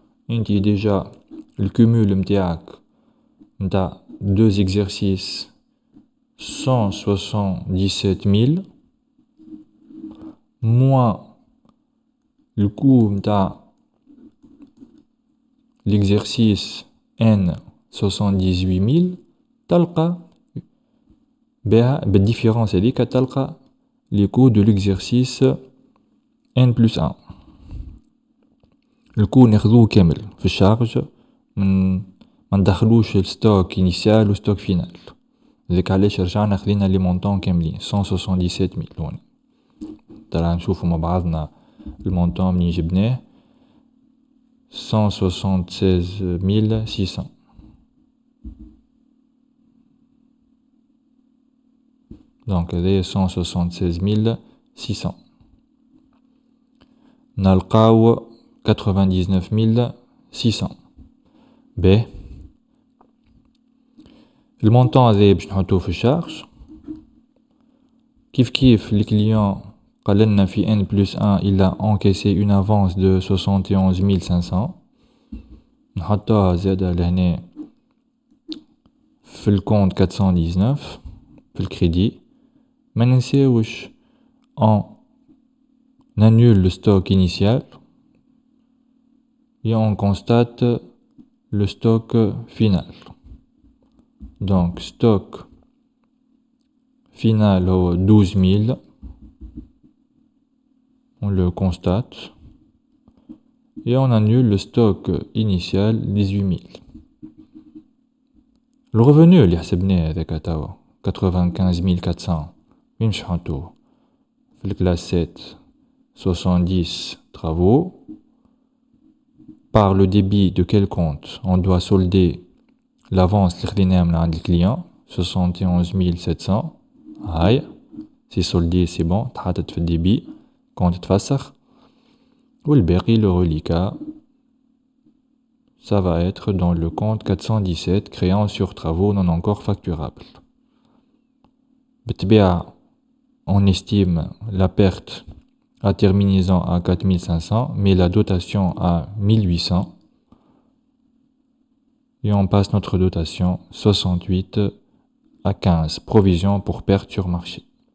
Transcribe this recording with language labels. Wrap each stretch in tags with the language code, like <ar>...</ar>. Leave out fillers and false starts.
<ar>انتي ديجا الكومول متاعك متاع</ar> <fr>deux exercices</fr> <ar>177 000</ar> <fr>moins le coût</fr> <ar>متاع</ar> <fr>l'exercice N</fr> <ar>78 000 تلقى بها بالديفيرونس هذيك تلقى</ar> <fr>les coûts de l'exercice N plus 1.</fr> <ar>الكو ناخذوه كامل في الشارج ما ندخلوش الستوك انيسيال وستوك فينال. ذيك علاش رجعنا خذينا لي مونطون كاملين 177 000 هوني. ترى نشوفو مع بعضنا المونطون منين جبناه 176 600. دونك هذايا 176 600. نلقاو 99 600. باهي المونطون هذايا باش نحطوه في الشارج</ar> <fr>Kif le client</fr> <ar>قال لنا</ar> <fr>في N+1 il a encaissé une avance de 71 500.</fr> <ar>نحطوها زادة لهنا في الكونت 419 في الكريدي. ما ننساوش</ar> <fr>on annule le stock initial et on constate le stock final. Donc stock final au 12 000, on le constate et on annule le stock initial 18 000. Le revenu</fr> <ar>اللي حسبناه هذاك توا 95 400 وين باش نحطوه في الكلاس 7 70</ar> <fr>travaux. Par le débit de quel compte on doit solder l'avance</fr> <ar>اللي خديناها من عند الكليون</ar> <fr>71 700.</fr> <ar>هاي</ar> <fr>c'est soldé, c'est bon,</fr> <ar>تحطت في الديبي كونت تفسخ. والباقي</ar> <fr>le reliquat ça va être dans le compte 417 créance sur travaux non encore facturable.</fr> <ar>بالطبيعة</ar> <fr>on estime la perte à terminaison à 4500 mais la dotation à 1800 et on passe notre dotation 68 à 15 provision pour perte sur marché.</fr>